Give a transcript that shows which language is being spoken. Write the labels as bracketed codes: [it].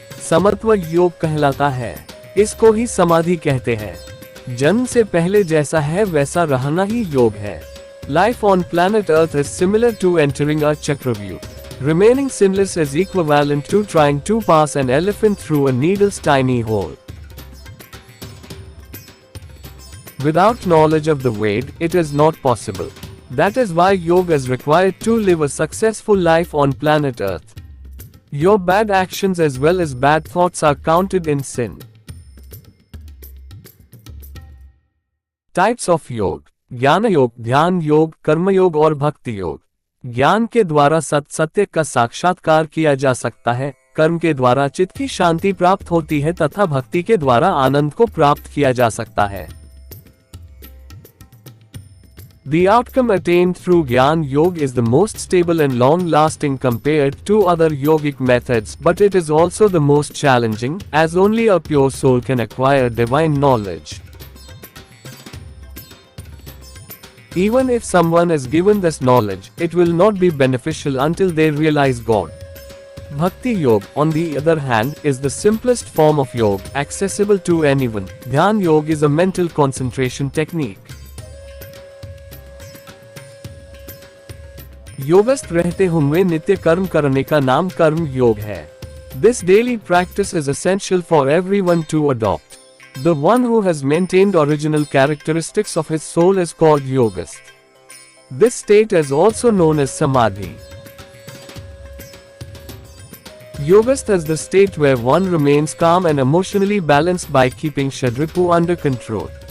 [hi] समत्व योग कहलाता है। इसको ही समाधि कहते हैं। जन्म से पहले जैसा है वैसा रहना ही योग है। [en] Life on planet Earth is similar to entering a chakravyuh. Remaining sinless is equivalent to trying to pass an elephant through a needle's tiny hole. Without knowledge of the way, it is not possible. That is why yoga is required to live a successful life on planet Earth. Your bad actions as well as bad thoughts are counted in sin. Types of [hi] योग: ज्ञान योग, ध्यान योग, कर्म योग और भक्ति योग। ज्ञान के द्वारा सत्य का साक्षात्कार किया जा सकता है, कर्म के द्वारा चित्त की शांति प्राप्त होती है तथा भक्ति के द्वारा आनंद को प्राप्त किया जा सकता है। [en] The outcome attained through Gyan Yoga is the most stable and long-lasting compared to other yogic methods, but it is also the most challenging, as only a pure soul can acquire divine knowledge. Even if someone is given this knowledge, it will not be beneficial until they realize God. Bhakti Yoga, on the other hand, is the simplest form of yoga, accessible to anyone. Dhyan Yoga is a mental concentration technique. [hi] योगस्थ रहते हुए नित्य कर्म करने का नाम कर्म योग है। [en] This daily practice is essential for everyone to adopt. The one who has maintained original characteristics of his soul is called yogist. This state is also known as samadhi. Yogist is the state where one remains calm and emotionally balanced by keeping Chakravyuh under control.